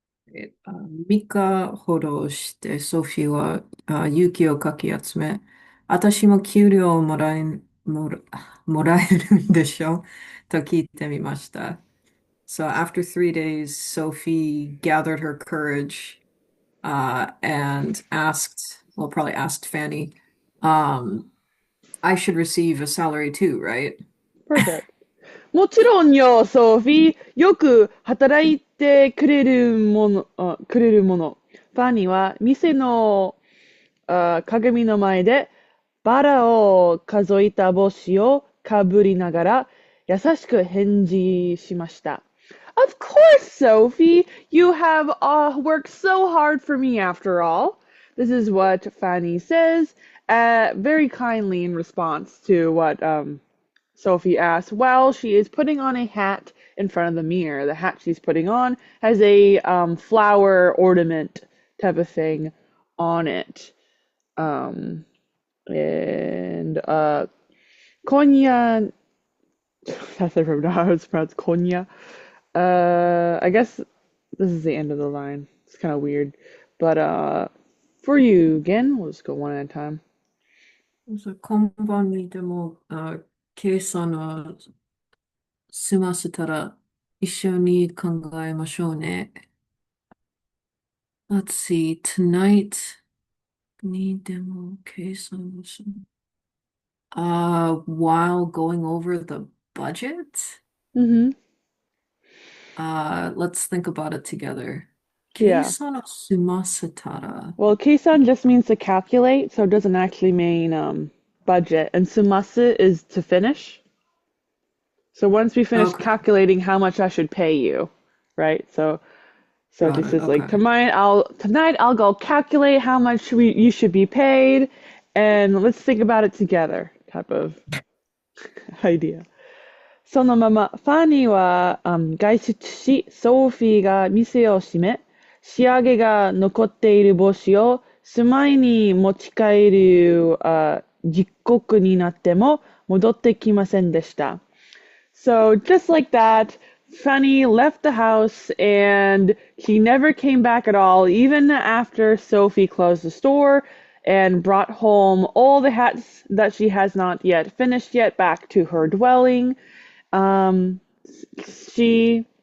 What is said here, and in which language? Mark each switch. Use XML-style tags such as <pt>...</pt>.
<ja>3日ほどしてソフィーは勇気をかき集め、私も給料をもらえるんでしょと聞いてみました。</ja> <en>So after 3 days, Sophie gathered her courage and asked, well, probably asked Fanny, um, I should receive a salary too, right? Perfect.</en> <ja>もちろんよ、ソフィー。よく働いてくれるもの。ファニーは店の鏡の前でバラを数えた帽子をかぶりながら優しく返事しました。</ja> <en>Of course, Sophie. You have worked so hard for me after all. This is what Fanny says, very kindly in response to what Sophie asks. Well, she is putting on a hat in front of the mirror. The hat she's putting on has a flower ornament type of thing on it. Um, and Konya, that's I don't know how it's pronounced. Konya. I guess this is the end of the line. It's kind of weird, but for you again, we'll just go one at a time.</en> <ja>今晩にでも計算を済ませたら一緒に考えましょうね。</ja> <en>Let's see, tonight</en> <ja>にでも計算をする。</ja> <en>While going over the budget, Mm-hmm. let's think about it together. Yeah.</en> <ja>計算を済ませたら、</ja> <en>Well, keisan just means to calculate, so it doesn't actually mean budget. And sumasu is to finish. So once we finish okay, calculating how much I should pay you, right? So got this it, is like okay. tonight I'll go calculate how much you should be paid, and let's think about it together type of idea.</en> <ja>そのまま、ファニーは、外出し、ソフィーが店を閉め、仕上げが残っている帽子を住まいに持ち帰る、時刻になっても戻ってきませんでした。</ja> <en>So just like that, Fanny left the house and he never came back at all, even after Sophie closed the store and brought home all the hats that she has not yet finished yet back to her dwelling. Um, she</en>